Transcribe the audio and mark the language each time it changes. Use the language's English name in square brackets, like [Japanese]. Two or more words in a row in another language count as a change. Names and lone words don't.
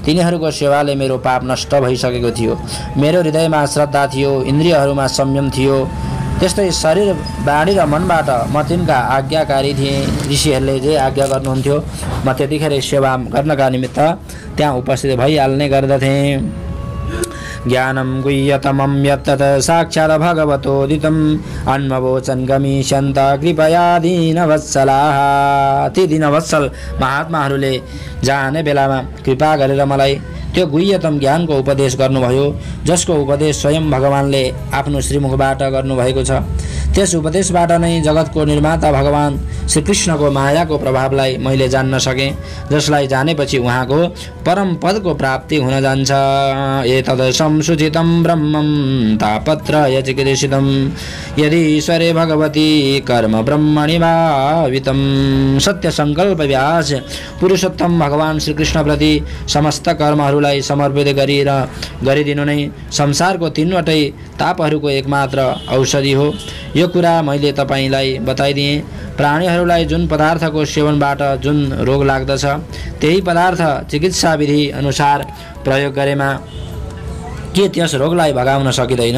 [Nepali] तिनीहरूको सेवाले मेरो पाप नष्ट भइसकेको थियो। मेरो हृदयमा श्रद्धा थियो, इन्द्रियहरूमा संयम थियो। त्यस्तै शरीर, वाणी र मनबाट म तिनका आज्ञाकारी थिएँ। ऋषिहरूले जे आज्ञा गर्नुहुन्थ्यो म त्यतिखेर सेवा गर्नका निमित्त त्यहाँ उपस्थित भइहाल्ने गर्दथेँ। [Sanskrit] ज्ञानं गुह्यतमं यत्तत् साक्षात् भगवतोदितम् अन्ववोचन् गमिष्यन्त कृपया दीनवत्सलाः। [Nepali] ती दीनवत्सल महात्माहरूले जाने बेलामा कृपा गरेर मलाई त्यो गुह्यतम ज्ञानको उपदेश गर्नुभयो, जसको उपदेश स्वयं भगवानले आफ्नो श्रीमुखबाट गर्नुभएको छ। त्यस उपदेशबाट नै जगतको निर्माता भगवान श्रीकृष्णको मायाको प्रभावलाई मैले जान्न सकेँ, जसलाई जानेपछि उहाँको परम पदको प्राप्ति हुन जान्छ। [Sanskrit] एतद् संसूचितं ब्रह्मं तापत्रय चिकीर्षितं यदि ईश्वरे भगवती कर्म ब्रह्मणि भावितं। [Nepali] सत्य संकल्प व्यास पुरुषोत्तम भगवान श्रीकृष्णप्रति समस्त कर्महरूलाई समर्पित गरिदिनु नै संसारको तीनवटै तापहरूको एकमात्र औषधि हो। यो कुरा मैले तपाईलाई बताइदिएँ। प्राणीहरूलाई जुन पदार्थको सेवनबाट जुन रोग लाग्दछ, त्यही पदार्थ चिकित्सा विधि अनुसार प्रयोग गरेमा के त्यस रोगलाई भगाउन सकिँदैन?